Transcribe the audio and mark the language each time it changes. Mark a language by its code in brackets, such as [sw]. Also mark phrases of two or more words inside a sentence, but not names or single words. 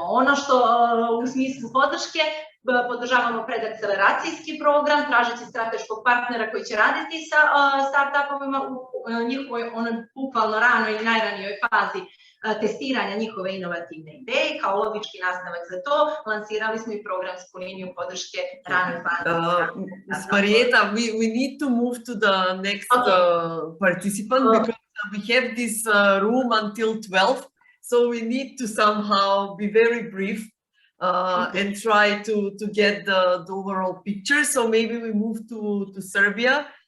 [sr] Ono što u smislu podrške podržavamo predakceleracijski program, tražeći strateškog partnera koji će raditi sa start-upovima u njihovoj bukvalno ranoj i najranijoj fazi testiranja njihove inovativne ideje. Kao logički nastavak za to, lansirali smo i programsku liniju podrške ranoj fazi. [en] Marietta, we need to move to the next participant because we have this room until 12, so we need to somehow be very brief and try to get the overall picture. So maybe we move to Serbia.